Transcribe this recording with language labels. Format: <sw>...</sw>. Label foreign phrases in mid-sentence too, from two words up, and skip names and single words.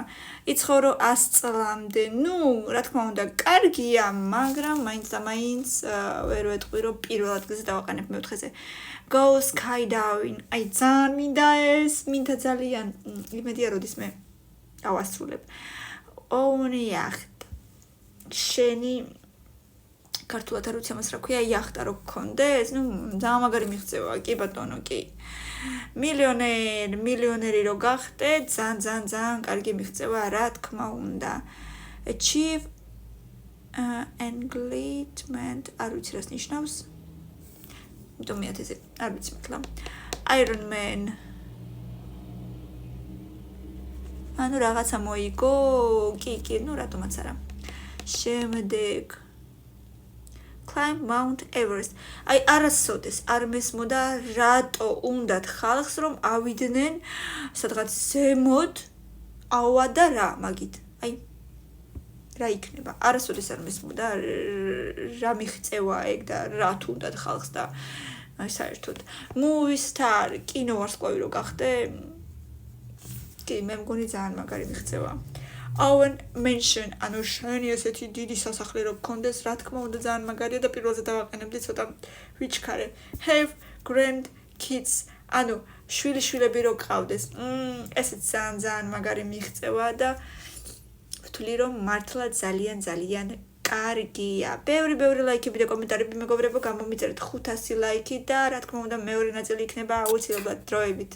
<ka>იცხოვრო 100 წლამდე. რა თქმა უნდა, კარგია, მაგრამ მაინც და მაინც ვერ ვეტყვი, რომ პირველ ადგილზე დავაყენებ მეოთხეზე.</ka> <en>Go skydiving.</en> <ka>აი ძალიან მინდა ეს, მინდა ძალიან. იმედია, როდის მე ავასრულებ.</ka> <en>Own yacht.</en> <ka>შენი ქართულად არ ვიცი ამას რა ქვია იახტა რო გქონდეს ძალიან მაგარი მიღწევა კი ბატონო კი მილიონერი რო გახდე ძალიან კარგი მიღწევა რა თქმა უნდა</ka> <en>achieve engagement</en> <ka>არ ვიცი რას ნიშნავს იმიტომ მეათეზე არ ვიცი მართლა Iron Man ანუ რაღაცა მოიგო კი რატომაც არა შემდეგ</ka> <en>Climb Mount Everest.</en> <ka>აი არასოდეს არ მესმოდა რატო უნდათ ხალხს რომ ავიდნენ სადღაც ზემოთ ავა და რა მაგით. აი რა იქნება? არასოდეს არ მესმოდა რა მიღწევა ეგ და რა თუნდათ ხალხს და აი საერთოდ</ka> <en>movie star</en> <ka>კინოვარსკვლავი რო გახდე კი მე მგონი ძალიან მაგარი მიღწევა.</ka> <en>Own mention,</en> <ka>ანუ შენი ესეთი დიდი სასახლე რო გქონდეს, რა თქმა უნდა ძალიან მაგარია და პირველზე დავაყენებდი ცოტა ვიჩქარე.</ka> <en>Have grand kids,</en> <ka>ანუ შვილიშვილები რო გყავდეს. ესეც ძალიან მაგარი მიღწევა და ვთვლი რომ მართლა ძალიან კარგია. ბევრი ლაიქები და კომენტარები მეგობრებო, გამომიწერეთ 500 ლაიქი და რა თქმა უნდა მეორე ნაწილი იქნება აუცილებლად დროებით.</ka>